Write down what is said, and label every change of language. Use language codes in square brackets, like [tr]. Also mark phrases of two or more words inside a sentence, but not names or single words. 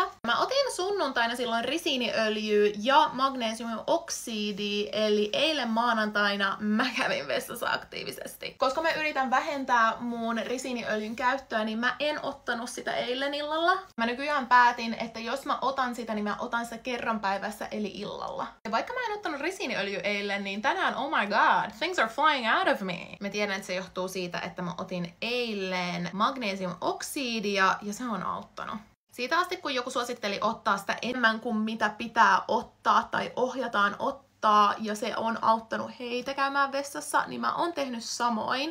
[fi] Mä otin sunnuntaina silloin risiiniöljyä ja magnesiumioksidia, eli eilen maanantaina mä kävin vessassa aktiivisesti. Koska mä yritän vähentää mun risiiniöljyn käyttöä, niin mä en ottanut sitä eilen illalla. Mä nykyään päätin, että jos mä otan sitä, niin mä otan sitä kerran päivässä, eli illalla. Ja vaikka mä en ottanut risiiniöljyä eilen, niin tänään, [en] oh my god, things are flying out of me. [fi] Mä tiedän, että se johtuu siitä, että mä otin eilen magnesiumoksidia ja se on auttanut. Siitä asti, kun joku suositteli ottaa sitä enemmän kuin mitä pitää ottaa tai ohjataan ottaa ja se on auttanut heitä käymään vessassa, niin mä oon tehnyt samoin.